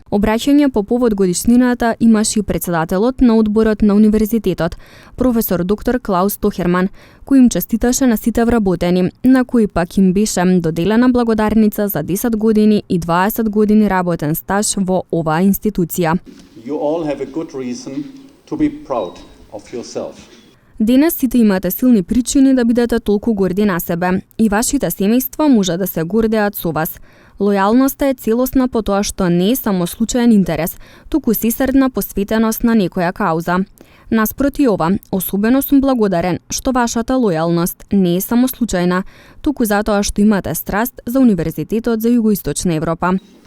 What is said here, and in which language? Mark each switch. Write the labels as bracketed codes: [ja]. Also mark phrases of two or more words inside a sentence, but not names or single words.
[mk] Обраќање по повод годишнината имаше и председателот на одборот на универзитетот, професор доктор Клаус Тохерман, кој им честиташе на сите вработени, на кои пак им беше доделена благодарница за 10 години и 20 години работен стаж во оваа институција. [en] You all have a good reason to be proud of yourself. [mk] Денес сите имате силни причини да бидете толку горди на себе и вашите семејства може да се гордеат со вас. Лојалноста е целосна по тоа што не е само случаен интерес, туку сесредна посветеност на некоја кауза. Наспроти ова, особено сум благодарен што вашата лојалност не е само случајна, туку затоа што имате страст за Универзитетот за Југоисточна Европа.